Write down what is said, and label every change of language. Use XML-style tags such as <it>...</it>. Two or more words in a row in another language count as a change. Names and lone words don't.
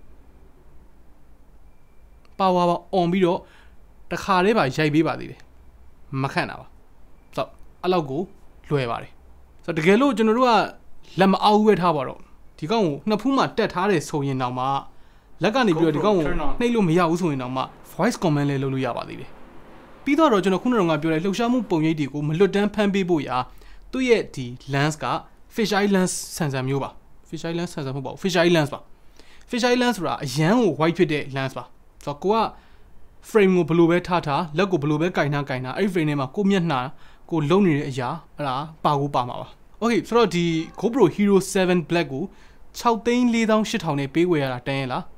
<my>power ပါ on ပြီးတော့တခါတည်းပါရိုက်ပေးပါသေးတယ်မခန့်တာပါဆိုတော့အဲ့လောက်ကိုလွယ်ပါတယ်ဆိုတော့တကယ်လို့ကျွန်တော်တို့ကလက်မအောင်ဝဲထားပါတော့ဒီကောင်ကိုနှစ်ဖူးမှာ တက်ထားတယ်ဆိုရင်တော့မှလက်ကနေပြီးတော့ဒီကောင်ကိုနှိပ်လို့မရဘူးဆိုရင်တော့မှ</my> <en>voice command</en> <my>လေးလုပ်လို့ရပါသေးတယ်ပြီးတော့ကျွန်တော်ခုနက ပြောတဲ့လှုပ်ရှားမှုပုံရိပ်တွေကိုမလွတ်တမ်းဖမ်းပေးဖို့ရာသူ့ရဲ့ဒီ lens က</my> <en>fish eye lens sensor</en> <my>မျိုးပါ</my> <en>fish eye lens sensor</en> <my>မဟုတ်ပါဘူး</my> <en>fish eye lens</en> <my>ပါ</my> <en>fish eye lens</en> <my>ဆိုတာအရန်ကို white ဖြစ်တဲ့ lens ပါဆိုတော့ကိုက frame ကိုဘယ်လိုပဲထားလက်ကိုဘယ်လိုပဲကင်ထားအဲ့ဒီ frame ထဲမှာကိုမျက်နှာကိုလုံနေတဲ့အရာအဲ့ဒါပါမှာပါ okay ဆိုတော့ဒီ GoPro Hero 7 Black ကို 6,48,000 နဲ့ပေးဝယ်ရတာတန်းရလား</my>